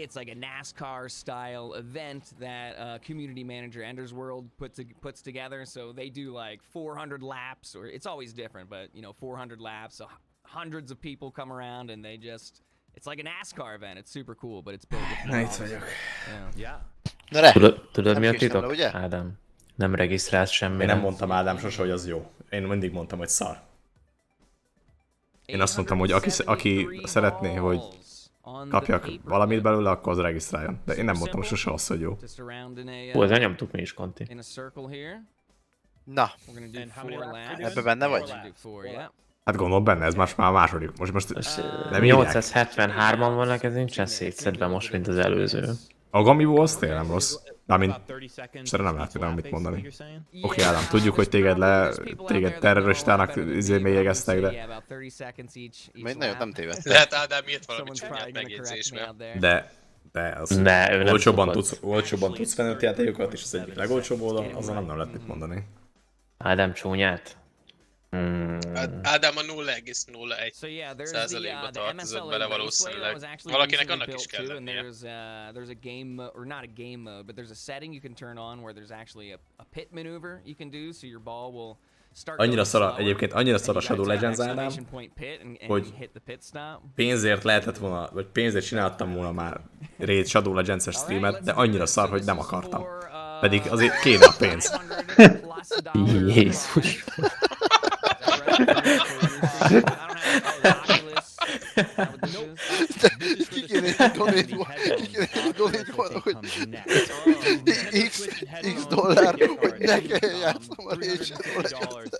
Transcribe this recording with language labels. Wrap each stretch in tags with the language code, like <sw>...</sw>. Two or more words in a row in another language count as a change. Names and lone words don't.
<en>It's like a NASCAR style event that community manager Ender's World puts together. So they do like 400 laps, or it's always different, but 400 laps. So hundreds of people come around and they just, it's like a NASCAR event. It's super cool, but it's built with</en> <hu>Na, itt</hu> <en>marbles.</en> <hu>vagyok.</hu> <en>Yeah. Yeah.</en> <hu>Na re, Tudod Nem mi a késtem titok? le, ugye? Ádám. Nem regisztrálsz Én semmire. nem mondtam Ádám sose, hogy az jó. Én mindig mondtam, hogy szar. Én azt mondtam, hogy aki szeretné, hogy kapjak valamit belőle, akkor az regisztráljon. De én nem mondtam sose azt, hogy jó.</hu> <en>Just around in a,</en> <hu>Hú, ezzel nyomtuk mi is, Conti.</hu> <en>in a circle here.</en> <hu>na,</hu> <en>We're gonna do And how many 4 laps laps. are</en> <hu>ebbe benne vagy?</hu> <en>We're gonna do 4, yeah.</en> <hu>Hát gondolom benne, ez már a második. Most nem 873-an vannak, ez nincsen szétszedve most, mint az előző. A Gamibo az tényleg nem rossz. Mármint, és erre nem lehet például mit mondani. Oké, Ádám, tudjuk, hogy téged terroristának mélyegeztek, de... Még nagyon nem tévedt. Lehet Ádám írt valami csúnyát megjegyzésbe. De az olcsóbban tudsz venni a játékokat, és az egyik legolcsóbb oldal, azon nem lehet mit mondani. Ádám csúnyát? Ádám a 0,01%-ba tartozott bele valószínűleg. Valakinek annak is kell lennie.</hu> <en>There's a game, or not a game mode, but there's a setting you can turn on where there's actually a pit maneuver you can do, so your ball will start</en> <hu>annyira szar a Shadow Legends, Ádám, hogy pénzért lehetett volna, vagy pénzért csináltam volna már Raid Shadow Legends-es streamet, de annyira szar, hogy nem akartam. Pedig azért kéne a pénz. Jézus. Ki kéne egy donate volna, hogy x dollár, hogy ne kelljen játszanom a Rage-et.</hu>